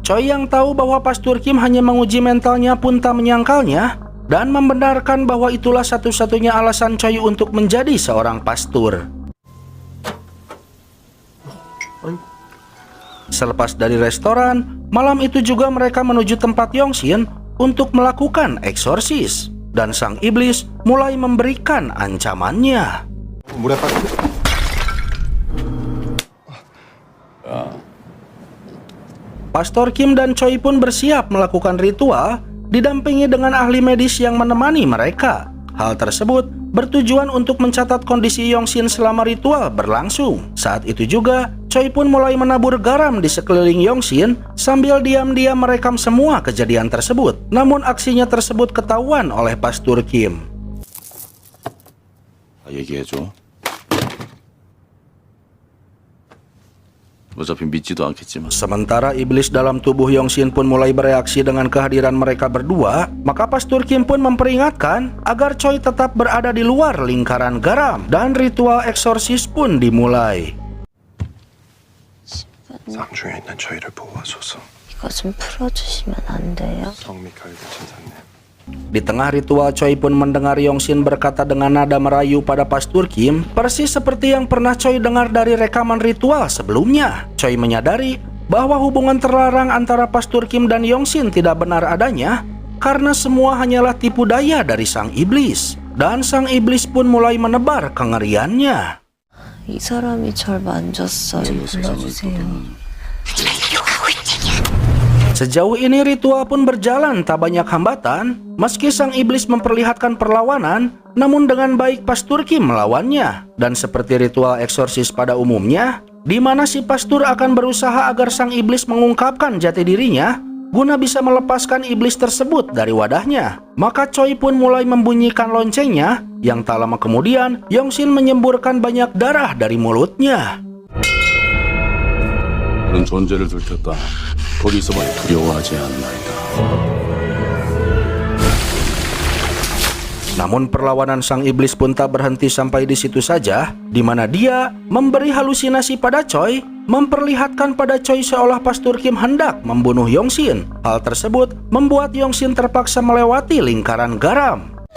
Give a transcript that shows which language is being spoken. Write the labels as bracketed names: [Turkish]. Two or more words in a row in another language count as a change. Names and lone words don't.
[Indonesian] Choi yang tahu bahwa Pastur Kim hanya menguji mentalnya pun tak menyangkalnya dan membenarkan bahwa itulah satu-satunya alasan Choi untuk menjadi seorang pastur. Selepas dari restoran, malam itu juga mereka menuju tempat Yongshin untuk melakukan eksorsis. Dan sang iblis mulai memberikan ancamannya. [Korean] 물에 빠져. [Indonesian] Pastor Kim dan Choi pun bersiap melakukan ritual didampingi dengan ahli medis yang menemani mereka. Hal tersebut bertujuan untuk mencatat kondisi Yongsin selama ritual berlangsung. Saat itu juga, Choi pun mulai menabur garam di sekeliling Yongsin sambil diam-diam merekam semua kejadian tersebut. Namun aksinya tersebut ketahuan oleh Pastur Kim. [Korean] 얘기해줘. 어차피 믿지도 않겠지만. [Indonesian] Sementara iblis dalam tubuh Yongsin pun mulai bereaksi dengan kehadiran mereka berdua, maka Pastur Kim pun memperingatkan agar Choi tetap berada di luar lingkaran garam dan ritual eksorsis pun dimulai. [Korean] 상중에 있는 저희를 보호하소서. 이거 좀 풀어주시면 안 돼요? 성미카엘 진사님. [Indonesian] Di tengah ritual, Choi pun mendengar Yongsin berkata dengan nada merayu pada Pastur Kim, persis seperti yang pernah Choi dengar dari rekaman ritual sebelumnya. Choi menyadari bahwa hubungan terlarang antara Pastur Kim dan Yongsin tidak benar adanya karena semua hanyalah tipu daya dari sang iblis. Dan sang iblis pun mulai menebar kengeriannya. [Korean] 이 사람이 절 만졌어요. 불러주세요. [Indonesian] Sejauh ini ritual pun berjalan tak banyak hambatan. Meski sang iblis memperlihatkan perlawanan, namun dengan baik Pastur Kim melawannya. Dan seperti ritual eksorsis pada umumnya, di mana si pastur akan berusaha agar sang iblis mengungkapkan jati dirinya guna bisa melepaskan iblis tersebut dari wadahnya. Maka Choi pun mulai membunyikan loncengnya, yang tak lama kemudian Yongsin menyemburkan banyak darah dari mulutnya. [Korean] 그런 존재를 들켰다. 거기서만 두려워하지 않나이다. [Indonesian] Namun perlawanan sang iblis pun tak berhenti sampai di situ saja, di mana dia memberi halusinasi pada Choi, memperlihatkan pada Choi seolah Pastur Kim hendak membunuh Yongsin. Hal tersebut membuat Yongsin terpaksa melewati lingkaran garam.